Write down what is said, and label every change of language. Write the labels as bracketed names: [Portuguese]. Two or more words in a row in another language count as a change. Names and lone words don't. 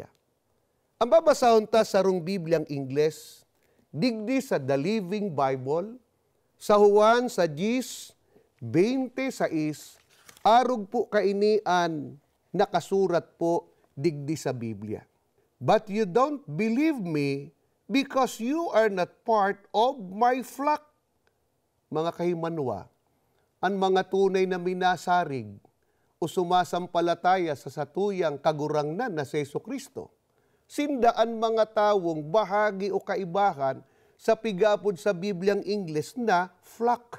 [Bikol] Ang babasahon ta sa rong Bibliang Ingles, digdi sa The Living Bible, sa Juan sa 10:26, arog po kainian nakasurat po digdi sa Biblia. [English] But you don't believe me because you are not part of my flock. [Bikol] Mga kahimanwa, ang mga tunay na minasarig o sumasampalataya sa satuyang kagurangnan na si Hesukristo, sindaan mga tawong bahagi o kaibahan sa pigapod sa Bibliang Ingles na flock.